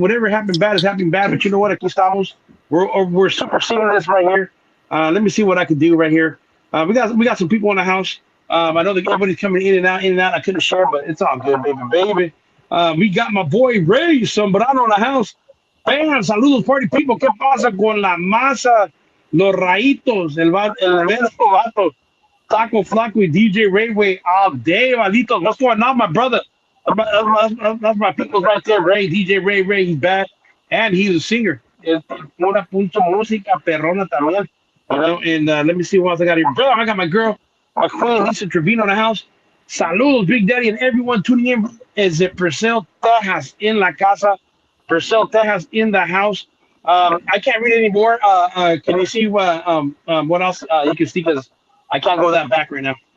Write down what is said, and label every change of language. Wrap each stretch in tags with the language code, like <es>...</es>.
<en>Whatever happened bad is happening bad. But you know what?</en> <es>Aquí estamos.</es> <en>We're superseding this right here. Let me see what I can do right here. We got some people in the house. I know that everybody's coming in and out, in and out. I couldn't share, but it's all good, baby. We got my boy Ray Sombrano in the house. Bam, saludos party people.</en> <es>¿Qué pasa con la masa? Los raitos, el evento vato.</es> <en>Taco Flaco with DJ Rayway all day, Valito. What's going on, my brother? That's my people right there, Ray. DJ Ray, he's back. And he's a singer.</en> <es>Es pura punto música perrona también.</es> <en>You know, and let me see what else I got here. Bro, I got my girl, my queen, Lisa Trevino in the house. Saludos, Big Daddy, and everyone tuning in. Is it Purcell, Texas in la casa? Purcell, Texas in the house. I can't read anymore. Can you see what else you can see? Because I can't go that back right now.</en>